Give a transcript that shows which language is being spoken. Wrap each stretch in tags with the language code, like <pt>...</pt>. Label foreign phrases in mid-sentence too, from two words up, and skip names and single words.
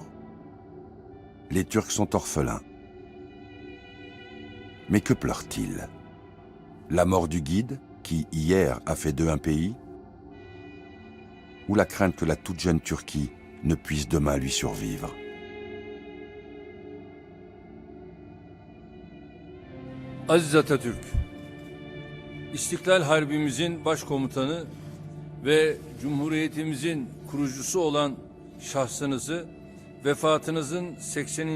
<fr>Les Turcs sont orphelins. Mais que pleurent-ils? La mort du guide, qui hier a fait d'eux un pays? Ou la crainte que la toute jeune Turquie ne puisse demain lui survivre?</fr> <tr>Aziz Atatürk, İstiklal Harbimizin başkomutanı ve Cumhuriyetimizin kurucusu olan şahsınızı vefatınızın 80.</tr>